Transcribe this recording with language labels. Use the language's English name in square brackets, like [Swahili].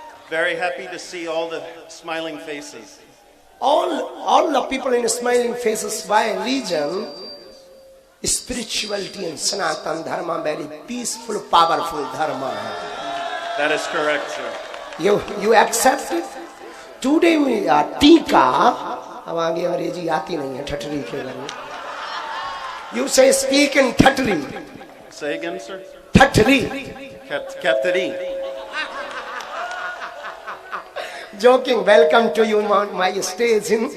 [English] Very happy to see all the smiling faces. All the people in smiling faces by religion, spirituality and Sanatan Dharma, very peaceful, powerful Dharma. That is correct, sir. You accept it? Today we are [Hindi] टीका, अब आगे अंग्रेजी आती नहीं है ठठरी के बारे में। [English] You say speak in thathri. Say again, sir. [Hindi] ठठरी। [English] Katari. Joking. Welcome to you on my stage.